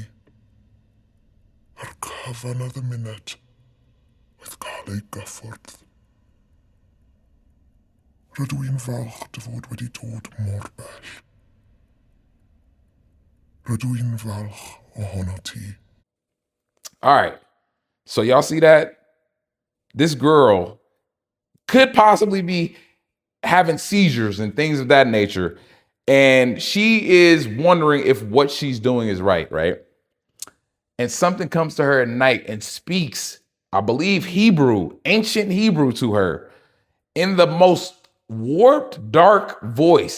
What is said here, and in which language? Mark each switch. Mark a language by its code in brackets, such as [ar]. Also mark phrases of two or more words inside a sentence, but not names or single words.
[cy] A'r cyfan o ddymuned oedd cael ei gyffwrdd. Rydw i'n falch dy fod wedi dod mor bell. Rydw i'n falch ohono ti. [en] All right. So y'all see that? This girl could possibly be having seizures and things of that nature. And she is wondering if what she's doing is right? And something comes to her at night and speaks, I believe, Hebrew, ancient Hebrew to her in the most warped, dark voice.